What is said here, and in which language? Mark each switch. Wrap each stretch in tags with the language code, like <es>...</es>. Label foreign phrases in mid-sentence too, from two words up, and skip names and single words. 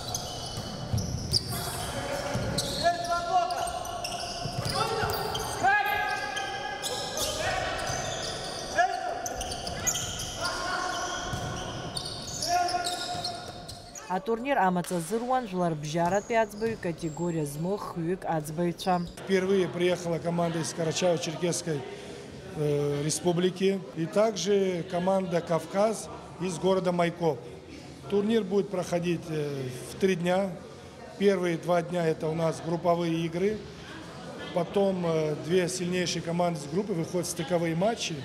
<ab>Атурнир амаҵазыруан жәларбжьаратәи аӡбаҩ категория змоу хҩык аӡбаҩцәа.</ab> <ru>Впервые приехала команда из Карачаево-Черкесской республики и также команда «Кавказ» из города Майкоп. Турнир будет проходить в 3 дня. Первые 2 дня это у нас групповые игры. Потом 2 сильнейшие команды с группы выходят в стыковые матчи.</ru>